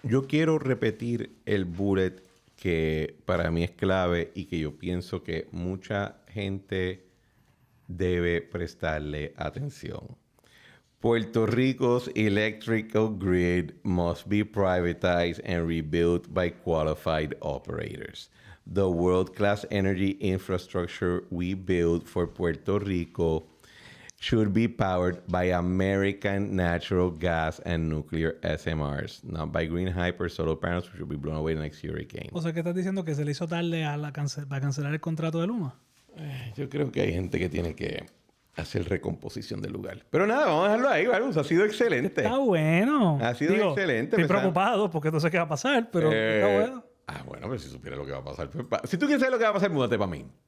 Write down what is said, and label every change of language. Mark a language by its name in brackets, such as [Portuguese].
[Spanish] Yo quiero repetir el bullet que para mí es clave y que yo pienso que mucha gente debe prestarle atención. [English] Puerto Rico's electrical grid must be privatized and rebuilt by qualified operators. The world-class energy infrastructure we built for Puerto Rico should be powered by American natural gas and nuclear SMRs, not by green hyper solar panels, which will be blown away the next hurricane. [Spanish] O sea, ¿qué estás diciendo? ¿Que se le hizo tarde para cancelar el contrato de Luma? Yo creo que hay gente que tiene que hacer recomposición del lugar. Pero nada, vamos a dejarlo ahí, ¿vale? Ha sido excelente. Está bueno. Ha sido excelente. Estoy preocupado porque no sé qué va a pasar, pero está bueno. Bueno, pero si supiera lo que va a pasar. Si tú quieres saber lo que va a pasar, múdate para mí.